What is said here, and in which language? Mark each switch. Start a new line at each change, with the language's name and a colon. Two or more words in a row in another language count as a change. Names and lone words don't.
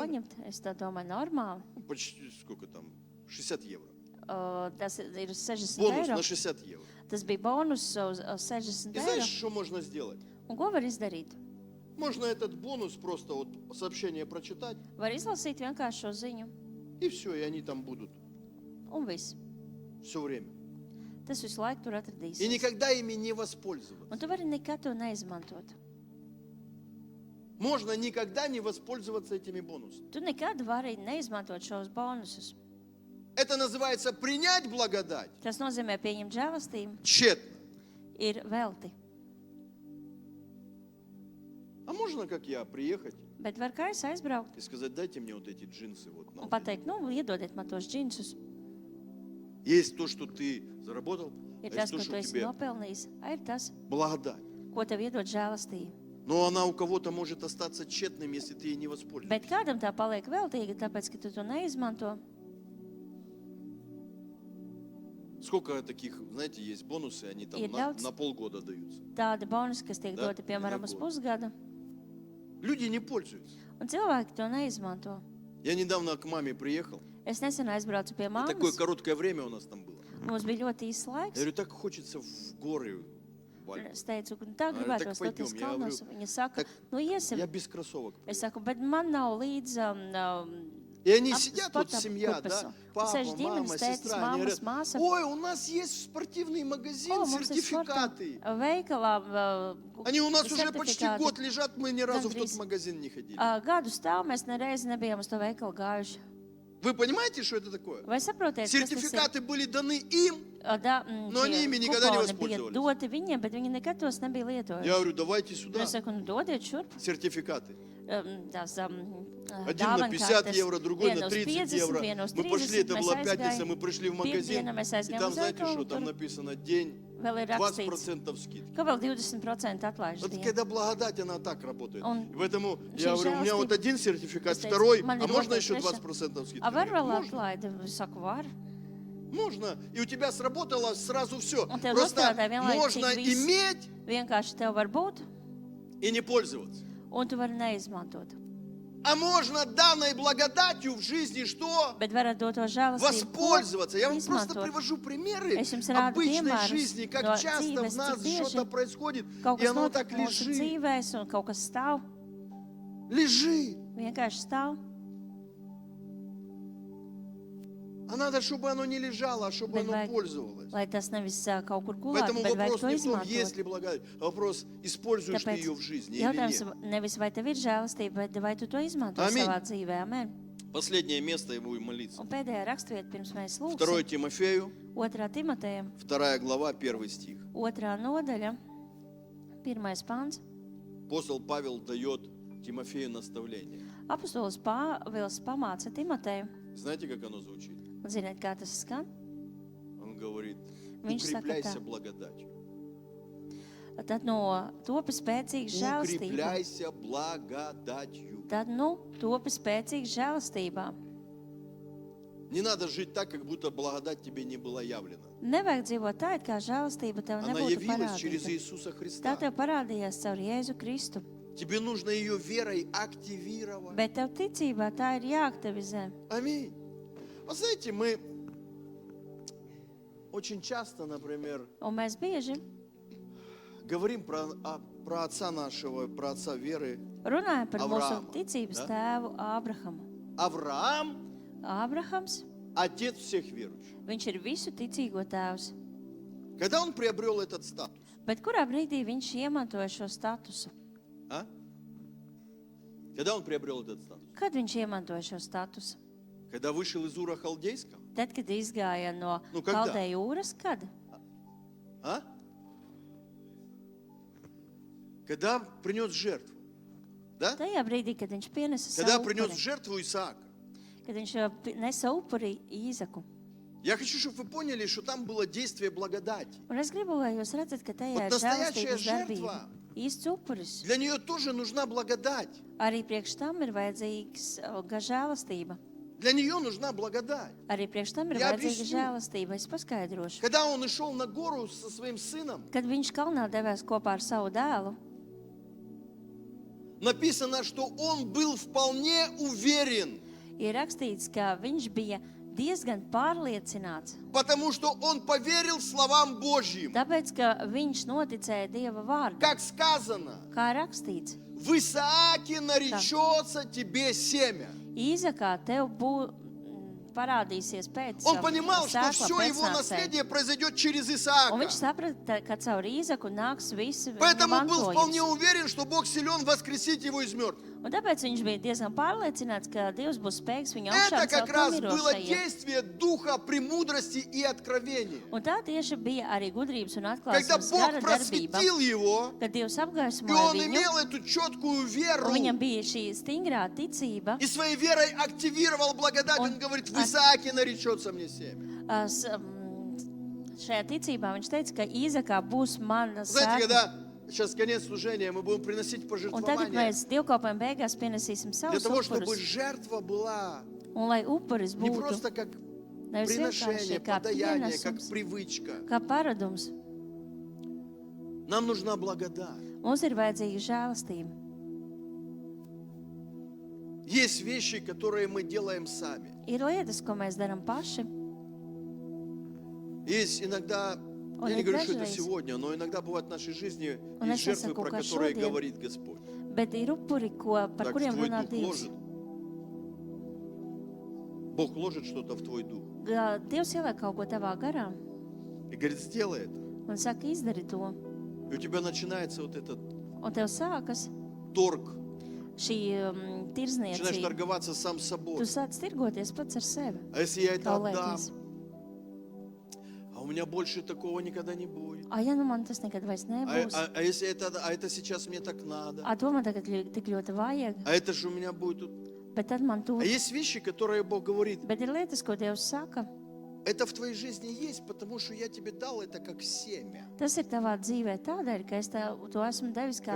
Latvian: Normāli. paņemt. Es tā domāju, normāli.
Russian: Ну, почти, сколько там? 60 евро.
Latvian: Tas ir 60
Russian: Бонус
Latvian: eiro.
Russian: на 60 евро.
Latvian: Tas bija bonus uz 60
Russian: И
Latvian: eiro.
Russian: знаешь, что можно сделать?
Latvian: Un ko var izdarīt?
Russian: Можно этот бонус просто вот сообщение прочитать,
Latvian: Var izlasīt vienkārši šo ziņu.
Russian: и все, и они там будут
Latvian: Un viss.
Russian: все время.
Latvian: Tas visu laiku tur
Russian: И
Latvian: atradīsies.
Russian: никогда ими не воспользоваться.
Latvian: Un tu vari nekad to neizmantot.
Russian: Можно никогда не воспользоваться этими бонусами.
Latvian: Tu nekad vari neizmantot šos bonusus.
Russian: Это называется принять благодать
Latvian: Tas nozīmē pieņemt žēlastību.
Russian: тщетно.
Latvian: Ir velti.
Russian: А можно, как я, приехать
Latvian: Bet var kā es aizbraukt
Russian: и сказать, дайте мне вот эти джинсы. Вот, на
Latvian: un
Russian: вот
Latvian: pateikt, nu, iedodiet man tos džinsus.
Russian: эти. Есть то, что ты заработал, а
Latvian: Ir
Russian: есть
Latvian: tas,
Russian: то,
Latvian: ko tu
Russian: что
Latvian: esi
Russian: тебе
Latvian: nopelnījis. A, ir tas,
Russian: благодать.
Latvian: ko tev iedod žēlastība.
Russian: Но она у кого-то может остаться тщетным, если ты ей не воспользуешься.
Latvian: Bet kādam tā paliek veltīga, tāpēc, ka tu to neizmanto.
Russian: Сколько таких, знаете, есть бонусы, они там
Latvian: И daudz.
Russian: на полгода даются.
Latvian: Tādi bonusi, kas tiek
Russian: Da,
Latvian: doti, piemēram, uz neko. pusgada.
Russian: Люди не пользуются.
Latvian: Un cilvēki to neizmanto.
Russian: Я недавно к маме приехал.
Latvian: Es nesen aizbraucu pie
Russian: И такое
Latvian: māmas.
Russian: короткое время у нас там было.
Latvian: Mums bija ļoti īsts
Russian: Я
Latvian: laiks.
Russian: говорю, так хочется в горы. в Альпы.
Latvian: Es teicu, ka tā Arī gribētos tak doties paiņem, jā, kalnos. Viņa saka, tak nu iesim.
Russian: Я без кроссовок.
Latvian: Es
Russian: приехал.
Latvian: saku, bet man nav līdz
Russian: И они
Latvian: ap-
Russian: сидят, вот
Latvian: sporta
Russian: семья,
Latvian: kurpes.
Russian: да, папа,
Latvian: Sēž ģimenes,
Russian: мама,
Latvian: tētis,
Russian: сестра, они
Latvian: mammas,
Russian: говорят,
Latvian: māsa.
Russian: ой, у нас есть спортивный магазин,
Latvian: O, mums ir sporta
Russian: сертификаты.
Latvian: veikalā
Russian: Они у нас уже почти
Latvian: certifikāti.
Russian: год лежат, мы ни разу в тот
Latvian: Gandrīz.
Russian: магазин не ходили.
Latvian: Gadu stāv, mēs nereiz nebijām uz to veikalu gājuši.
Russian: Вы понимаете, что это такое?
Latvian: Vai saprotiet, kas tas ir?
Russian: Сертификаты были даны им.
Latvian: No
Russian: они ими никогда не
Latvian: bija
Russian: воспользовались.
Latvian: doti viņiem, bet viņi nekad tos nebija lietojuši.
Russian: Я говорю, давайте
Latvian: Un
Russian: сюда
Latvian: es saku, nu dodiet šurp.
Russian: сертификаты.
Latvian: Tās
Russian: Один на 50 евро, другой на
Latvian: vienu uz
Russian: 30
Latvian: 50,
Russian: евро.
Latvian: vienu uz
Russian: Мы пошли,
Latvian: 30,
Russian: это
Latvian: mēs
Russian: была пятница,
Latvian: aizgājām.
Russian: мы пришли в магазин.
Latvian: Piekdiena mēs
Russian: И
Latvian: aizgājām
Russian: там,
Latvian: uz
Russian: знаете что,
Latvian: veikalu,
Russian: там
Latvian: tur
Russian: написано день
Latvian: vēl ir rakstīts,
Russian: 20% скидки.
Latvian: ka vēl 20% atlaiž
Russian: Вот
Latvian: dienu.
Russian: когда благодать, она так работает. Он- И поэтому я Через говорю, у меня жалость вот ты- один сертификат,
Latvian: Es teicu,
Russian: второй,
Latvian: man
Russian: а
Latvian: ir
Russian: можно
Latvian: otrs,
Russian: еще
Latvian: trešais.
Russian: 20% скидки?
Latvian: A var
Russian: Говорю,
Latvian: vēl
Russian: можно.
Latvian: atlaidi? Es saku, var.
Russian: Можно. И у тебя сработало сразу все.
Latvian: Un tev
Russian: Просто
Latvian: nostrādāja vienlaicīgi
Russian: можно
Latvian: viss.
Russian: иметь
Latvian: Vienkārši tev var būt,
Russian: и не пользоваться.
Latvian: un tu vari neizmantot.
Russian: А можно данной благодатью в жизни что?
Latvian: Bet varat dot to žēlastību.
Russian: Воспользоваться. Я вам просто
Latvian: izmantot.
Russian: привожу примеры
Latvian: Es jums rādu
Russian: обычной
Latvian: piemērus
Russian: жизни, как
Latvian: no
Russian: часто в
Latvian: dzīves,
Russian: нас
Latvian: cik bieži
Russian: что-то происходит,
Latvian: Kaut
Russian: и
Latvian: kas
Russian: оно
Latvian: notiek
Russian: так
Latvian: mūsu
Russian: лежит.
Latvian: dzīvēs, un kaut kas stāv,
Russian: Лежит.
Latvian: vienkārši stāv.
Russian: А надо, чтобы оно не лежало, а чтобы
Latvian: Bet
Russian: оно
Latvian: vajag,
Russian: пользовалось.
Latvian: lai tas nevis kaut kur gulētu,
Russian: Поэтому
Latvian: bet vajag
Russian: вопрос
Latvian: to
Russian: не в том, есть
Latvian: izmantot.
Russian: ли благодать, а вопрос, используешь ты
Latvian: Tāpēc
Russian: ее в жизни или
Latvian: jautājums
Russian: нет.
Latvian: nevis vai tev ir žēlastība, bet vai tu to izmanto
Russian: Amin.
Latvian: savā dzīvē. Amen.
Russian: Последнее место и будем молиться.
Latvian: Un pēdējā rakstvieta pirms mēs
Russian: 2
Latvian: lūgsim.
Russian: Тимофею,
Latvian: 2. Timotejam,
Russian: 2 глава, 1 стих.
Latvian: 2. nodaļa, 1. pants.
Russian: Апостол Павел дает Тимофею наставление.
Latvian: Apostols Pāvils pamāca Timoteju.
Russian: Знаете, как оно звучит?
Latvian: Un ziniet, kā tas skan?
Russian: Он говорит,
Latvian: Viņš saka
Russian: укрепляйся
Latvian: tā.
Russian: благодатью.
Latvian: Tad topi spēcīgs žēlastība.
Russian: Укрепляйся благодатью.
Latvian: Tad topi spēcīgs žēlastībā.
Russian: Не надо жить так, как будто благодать тебе не была явлена.
Latvian: Nevajag dzīvot tā, it kā žēlastība tev
Russian: Она
Latvian: nebūtu
Russian: явилась через
Latvian: parādīta.
Russian: Иисуса
Latvian: Tā
Russian: Христа.
Latvian: tev parādījās caur Jēzu Kristu.
Russian: Тебе нужно ее верой активировать.
Latvian: Bet tev ticībā tā ir jāaktivizē.
Russian: Аминь. Вы знаете, мы очень часто, например,
Latvian: Un mēs bieži
Russian: говорим про отца нашего, про отца веры.
Latvian: runājam par Avrāma, mūsu ticības ja? tēvu Ābrahamu.
Russian: Авраам
Latvian: Ābrahams,
Russian: – отец всех верующих.
Latvian: viņš ir visu ticīgo tēvs.
Russian: Когда он приобрел этот статус?
Latvian: Bet kurā brīdī viņš iemantoja šo statusu?
Russian: А? Когда он приобрел этот статус?
Latvian: Kad viņš iemantoja šo statusu?
Russian: Когда вышел из Ура Халдейского?
Latvian: Tad, kad izgāja no
Russian: Nu, когда?
Latvian: Kaldeju jūras, kad?
Russian: А? Когда принес жертву? Да?
Latvian: Tajā brīdī, kad viņš pienesa
Russian: Когда
Latvian: savu
Russian: принес
Latvian: upuri,
Russian: жертву Исаака.
Latvian: kad viņš nesa upuri Īzaku.
Russian: Я хочу, чтобы вы поняли, что там было действие благодати.
Latvian: Un es gribu, lai jūs redzat, ka tajā
Russian: Вот
Latvian: ir
Russian: настоящая
Latvian: žēlastības darbība.
Russian: жертва.
Latvian: Īsts upuris.
Russian: Для нее тоже нужна благодать.
Latvian: Arī priekš tam ir vajadzīgs žēlastība.
Russian: Для нее нужна благодать.
Latvian: Arī priekš tam ir Jā, vajadzīga
Russian: объясню.
Latvian: žēlastība. Es paskaidrošu.
Russian: Когда он и шел на гору со своим сыном,
Latvian: Kad viņš kalnā devās kopā ar savu dēlu,
Russian: написано, что он был вполне уверен,
Latvian: ir rakstīts, ka viņš bija diezgan pārliecināts.
Russian: потому что он поверил словам Божьим.
Latvian: Tāpēc, ka viņš noticēja Dieva vārdu.
Russian: Как сказано,
Latvian: Kā rakstīts,
Russian: в Исааке наречется тебе семя.
Latvian: Īzakā tev parādīsies pēc
Russian: Он понимал, что
Latvian: sēkla
Russian: все его
Latvian: pēcnācēja.
Russian: наследие произойдет через
Latvian: Un
Russian: Исаака.
Latvian: viņš saprata, ka caur Īzaku nāks visi viņa
Russian: Поэтому был вполне
Latvian: mantojums.
Russian: уверен, что Бог силен воскресить его из мертвых.
Latvian: Un tāpēc viņš bija diezgan pārliecināts, ka Dievs būs spējīgs viņu
Russian: Это
Latvian: augšām
Russian: как
Latvian: celt
Russian: раз
Latvian: no
Russian: было
Latvian: mirošajiem.
Russian: действие Духа премудрости и откровения.
Latvian: Un tā tieši bija arī gudrības un
Russian: Когда
Latvian: atklāsmes
Russian: Бог
Latvian: gara darbība,
Russian: просветил его,
Latvian: kad Dievs
Russian: и
Latvian: apgaismoja
Russian: он
Latvian: viņu,
Russian: имел эту четкую веру,
Latvian: un viņam bija šī stingrā ticība.
Russian: и своей верой активировал благодать, он говорит, в Исааке наречется мне семя.
Latvian: Šajā ticībā viņš teica, ka Īzakā būs mana
Russian: Знаете,
Latvian: sēkla.
Russian: когда сейчас конец служения, мы будем приносить
Latvian: Un tagad
Russian: пожертвования,
Latvian: mēs dievkalpojuma beigās pienesīsim
Russian: для
Latvian: savus
Russian: того, чтобы
Latvian: upurus.
Russian: жертва была
Latvian: Un lai upuris
Russian: не
Latvian: būtu
Russian: просто как
Latvian: nevis
Russian: приношение,
Latvian: vienkārši kā
Russian: подаяние, как
Latvian: pienesums,
Russian: привычка.
Latvian: kā paradums.
Russian: Нам нужна благодать.
Latvian: Mums ir vajadzīga žēlastība.
Russian: Есть вещи, которые мы делаем сами.
Latvian: Ir lietas, ko mēs darām paši.
Russian: Есть иногда, Он я не и говорю, что это даже сегодня, но иногда бывает в нашей жизни Он есть и жертвы,
Latvian: saku,
Russian: про
Latvian: ka
Russian: которые
Latvian: šodien-
Russian: говорит Господь.
Latvian: Bet ir upuri, par
Russian: Так, в
Latvian: kuriem
Russian: твой
Latvian: runā
Russian: дух
Latvian: Dievs.
Russian: ложит. Бог ложит что-то в твой дух.
Latvian: Dievs ieliek kaut ko tavā garā
Russian: И говорит, сделай это.
Latvian: un saka, izdari to.
Russian: И у тебя начинается вот этот
Latvian: Un tev sākas
Russian: торг.
Latvian: šī
Russian: Начинаешь
Latvian: tirzniecība.
Russian: торговаться сам с
Latvian: Tu
Russian: собой.
Latvian: sāc tirgoties pats ar sevi.
Russian: А если я это отдам,
Latvian: Kaulēties.
Russian: а у меня больше такого никогда не будет.
Latvian: Ja nu man tas nekad vairs nebūs.
Russian: А если это сейчас мне так надо.
Latvian: To man tagad tik ļoti vajag.
Russian: А это же у меня будет тут.
Latvian: Bet tad man to.
Russian: А есть вещи, которые Бог говорит,
Latvian: Bet ir lietas, ko Dievs saka.
Russian: это в твоей жизни есть, потому что я тебе дал это как семя.
Latvian: Tas ir tavā dzīvē tādēļ, ka es tev to esmu devis kā